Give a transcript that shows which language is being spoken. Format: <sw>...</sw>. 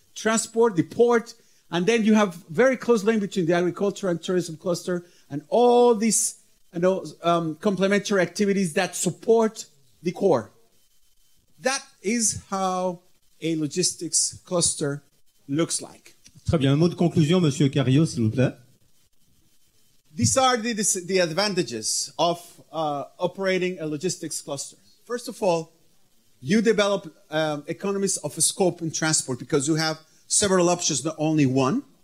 <en>transport, the port, and then you have very close link between the agriculture and tourism cluster and all these complementary activities that support the core. That is how a logistics cluster looks like.</en> <fr>Très bien. Un mot de conclusion, Monsieur Carrillo, s'il vous plaît.</fr> <en>These are the advantages of operating a logistics cluster. First of all, you develop economies of scope in transport because you have several options, not only one.</en>